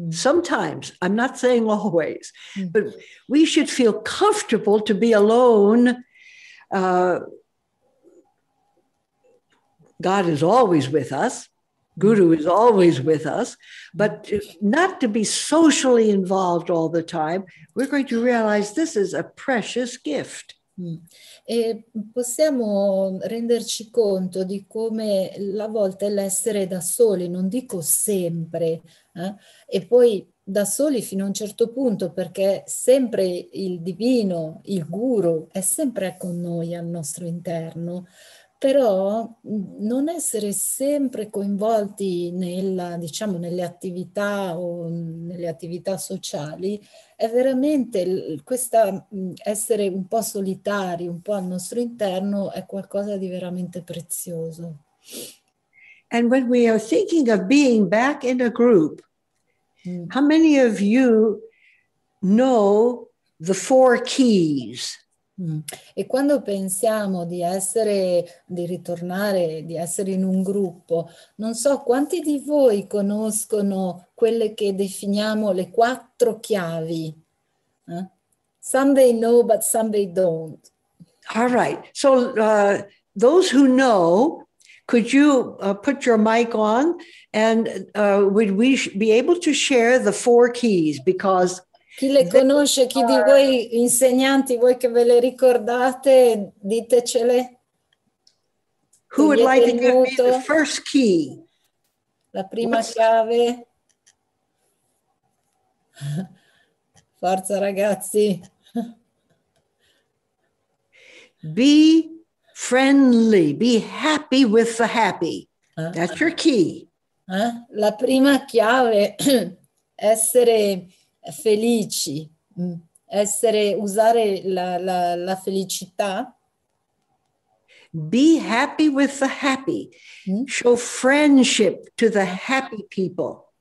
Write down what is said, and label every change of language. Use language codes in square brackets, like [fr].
[en] Sometimes, I'm not saying always, but we should feel comfortable to be alone. God is always with us. Guru is always with us, but not to be socially involved all the time. We're going to realize this is a precious gift. [it] E possiamo renderci conto di come a volte l'essere da soli, non dico sempre, e poi da soli fino a un certo punto, perché sempre il divino, il guru, è sempre con noi al nostro interno, però non essere sempre coinvolti nelle attività o nelle attività sociali è veramente essere un po' solitari, un po' al nostro interno, è qualcosa di veramente prezioso. [en] And when we are thinking of being back in a group, how many of you know the 4 keys? [it] E quando pensiamo di ritornare, di essere in un gruppo, non so quanti di voi conoscono quelle che definiamo le 4 chiavi. [en] Some they know, but some they don't. All right. So those who know, could you put your mic on and would we be able to share the 4 keys? Because [it] chi le conosce, chi di voi insegnanti, voi che ve le ricordate, ditecele. [en] Who would like to give me the first key? [it] La prima chiave. Forza ragazzi. [en] Be friendly, be happy with the happy. That's your key. [it] La prima chiave, essere felici, usare la felicità. [en] Be happy with the happy. Show friendship to the happy people.